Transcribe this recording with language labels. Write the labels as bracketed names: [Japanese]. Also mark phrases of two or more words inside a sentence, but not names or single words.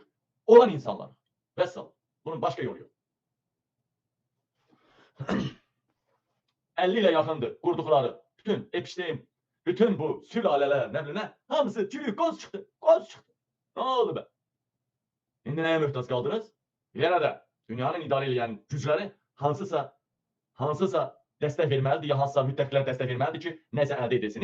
[Turkish] Olan insanlar. Vəssalam. Bunun başka yolu yok. 50 ile yakındır kurduqları bütün Epstein, bütün bu sülaleler ne hamısı çürük koz çıktı. Ne oldu be? İndi neye mühtaç kaldınız? [Azerbaijani] Yine de dünyanın idare edən gücləri hansısa dəstək verməlidir, ya hansısa müttəfiqlər dəstək verməlidir ki, nəsə əldə edilsin.